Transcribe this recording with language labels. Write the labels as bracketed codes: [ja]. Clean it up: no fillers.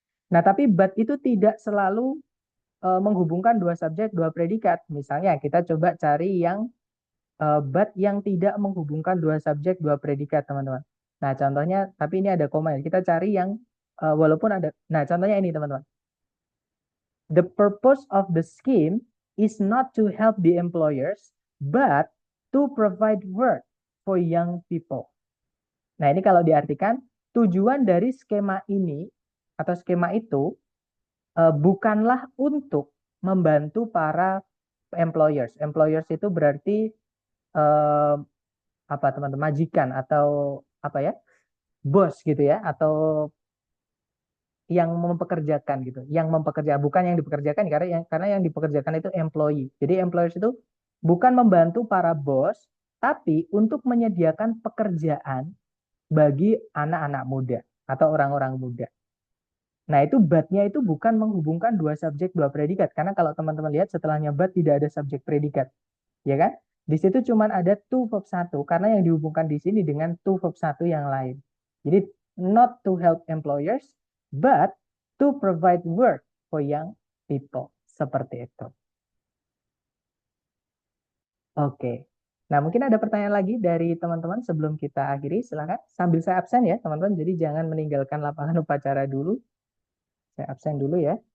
[id] Nah, tapi but itu tidak selalu menghubungkan dua subjek, dua predikat. Misalnya kita coba cari yang but yang tidak menghubungkan dua subjek, dua predikat, teman-teman. Nah, contohnya, tapi ini ada koma ya. Kita cari yang walaupun ada. Nah, contohnya ini, teman-teman. [en] The purpose of the scheme is not to help the employers, but to provide work for young people. [id] Nah, ini kalau diartikan, tujuan dari skema ini atau skema itu bukanlah untuk membantu para employers. Employers itu berarti eh, apa teman-teman, majikan atau apa ya, bos gitu ya, atau yang mempekerjakan gitu, yang mempekerja bukan yang dipekerjakan karena yang dipekerjakan itu employee. Jadi employers itu bukan membantu para bos, tapi untuk menyediakan pekerjaan bagi anak-anak muda atau orang-orang muda. Nah, itu but-nya itu bukan menghubungkan dua subjek, dua predikat. Karena kalau teman-teman lihat setelahnya but tidak ada subjek predikat. Ya kan? Di situ cuma ada to verb satu karena yang dihubungkan di sini dengan to verb satu yang lain. Jadi [en] not to help employers but to provide work for young people. [id] Seperti itu. Oke. Nah, mungkin ada pertanyaan lagi dari teman-teman sebelum kita akhiri. Silakan sambil saya absen ya, teman-teman. Jadi jangan meninggalkan lapangan upacara dulu. Saya absen dulu ya.